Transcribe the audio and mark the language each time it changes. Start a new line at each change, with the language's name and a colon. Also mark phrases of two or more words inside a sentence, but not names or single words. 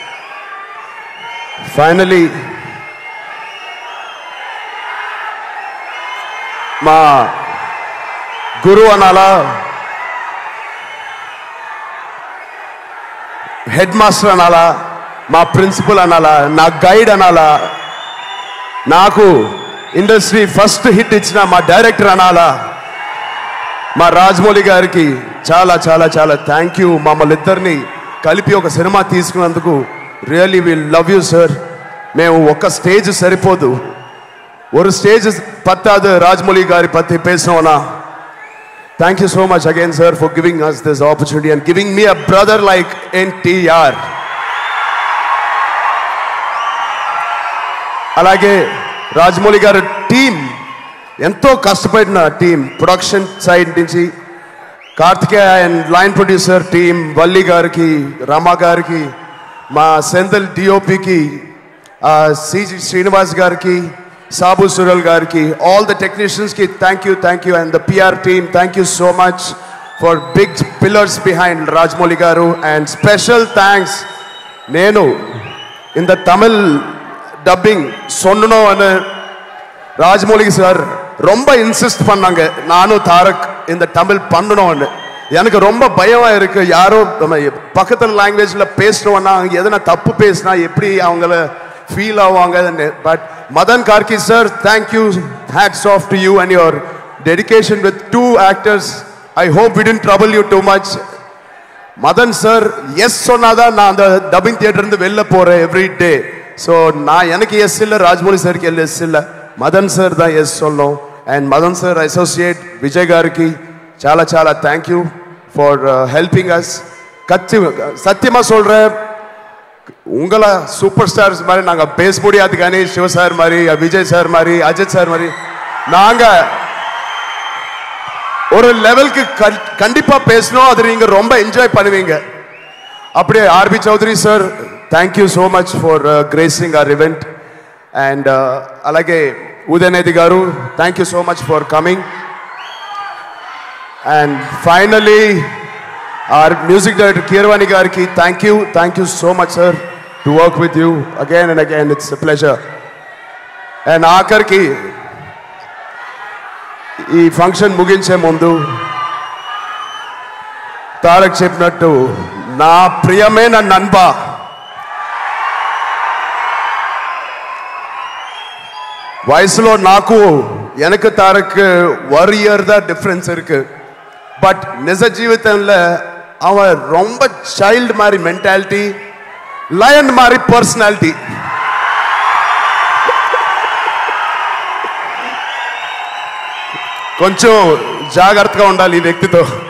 Telugu: ఫైనలీ మా గురువు అనాలా, హెడ్ మాస్టర్ అనాలా, మా ప్రిన్సిపల్ అనాలా, నా గైడ్ అనాలా, నాకు ఇండస్ట్రీ ఫస్ట్ హిట్ ఇచ్చిన మా డైరెక్టర్ అనాలా, మా రాజమౌళి గారికి చాలా చాలా చాలా
English: thank you.
Telugu: మమ్మల్ని ఇద్దరిని కలిపి ఒక సినిమా తీసుకున్నందుకు
English: really will love you sir.
Telugu: మేము ఒక స్టేజ్ సరిపోదు,
Tamil: ஒரு ஸ்டேஜ் பத்தாது ராஜமௌலி காரி பத்தி பேசணும்னா.
English: Thank you so much again sir for giving us this opportunity and giving me a brother like NTR.
Telugu: అలాగే రాజమౌళి గారి టీమ్ ఎంతో కష్టపడిన టీం, ప్రొడక్షన్ సైడ్ నుంచి కార్తికేయ
English: and line producer team,
Telugu: వల్లి గారికి, రమా గారికి, మా సెంథిల్ డిఓపికి, సిజి శ్రీనివాస్ గారికి, సాబు సురల్ గారికి,
English: all the technicians thank you and the PR team thank you so much for big pillars behind
Telugu: రాజమౌళి గారు.
English: and special thanks
Tamil: నేను இந்த தமிழ் டப்பிங் சொன்னோன்னு ராஜமௌலி சார் ரொம்ப இன்சிஸ்ட் பண்ணாங்க, நானும் தாரக் இந்த தமிழ் பண்ணணும்னு. எனக்கு ரொம்ப பயமா இருக்கு, யாரோ நம்ம பக்கத்தில் லாங்குவேஜ்ல பேசுறோம்னா எதனா தப்பு பேசினா எப்படி அவங்கள ஃபீல் ஆவாங்க. பட் மதன் கார்கி சார்,
English: Thank you, hats off to you and your dedication with 2 actors. I hope we didn't trouble you too much.
Tamil: மதன் சார் எஸ் சொன்னாதான் நான் அந்த டப்பிங் தியேட்டர் இருந்து வெளில போறேன்
English: every day.
Tamil: ஸோ நான் எனக்கு எஸ் இல்லை, ராஜமௌலி சாருக்கு எஸ் இல்லை, మదన్ సార్ தான் எஸ் சொல்லணும்.
Telugu: అండ్ మదన్ సార్ అసోసియేట్ విజయ్ గారికి చాలా చాలా
English: thank you for helping us.
Tamil: சத்தியமாக சொல்கிறேன், உங்களை சூப்பர் ஸ்டார்ஸ் மாதிரி நாங்கள் பேச முடியாது, కానీ சிவ சார் மாதிரி, விஜய் சார் மாதிரி, அஜித் சார் மாதிரி நாங்கள் ஒரு லெவலுக்கு கண்டிப்பாக பேசணும், அது நீங்கள் ரொம்ப என்ஜாய் பண்ணுவீங்க. அப்படியே ஆர்பி சௌத்ரி சார்,
English: Thank you so much for gracing our event.
Telugu: అండ్ అలాగే ఉదయనిధి గారు,
English: thank you so much for coming. and finally our music director Keerwani gariki, thank you so much sir, to work with you again and again, it's a pleasure.
Telugu: And ఆఖరికి ఈ function ముగించే ముందు తారక్ చెప్పినట్టు నా ప్రియమైన నన్బా, వయసులో నాకు
Tamil: enakku tarakku 1 year da difference irukku. பட் நிஜ ஜீவிதம்ல அவன் ரொம்ப சைல்டு மாதிரி மென்டாலிட்டி, லயன் மாதிரி பர்சனாலிட்டி.
Telugu: కొంచెం జాగ్రత్తగా ఉండాలి ఈ వ్యక్తితో.